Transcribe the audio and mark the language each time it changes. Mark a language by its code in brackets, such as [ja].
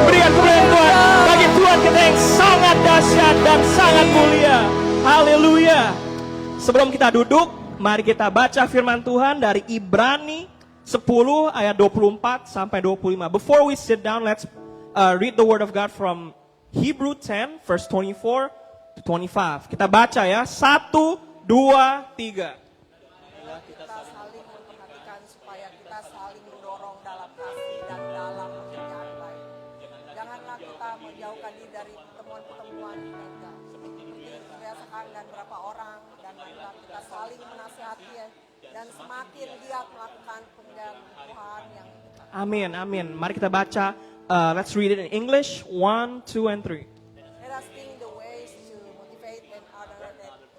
[id] Berikan kemuliaan Tuhan bagi Tuhan kita yang sangat dahsyat dan sangat mulia. Haleluya. Sebelum kita duduk, mari kita baca firman Tuhan dari Ibrani 10 ayat 24 sampai 25. [en] Before we sit down, let's read the word of God from Hebrew 10 verse 24 to 25. [id] Kita baca ya. 1, 2, 3. Kita saling memperhatikan supaya kita saling mendorong dalam kasih dan dalam pekerjaan baik. Janganlah kita menjauhkan diri dari pertemuan-pertemuan mereka seperti kebiasaan dan berapa orang, dan marilah kita saling menasihati dan semakin giat melakukan pekerjaan Tuhan yang benar. Amin, amin. Mari kita baca. [en] Let's read it in English. 1, 2, and 3. Let us think the ways to motivate and other that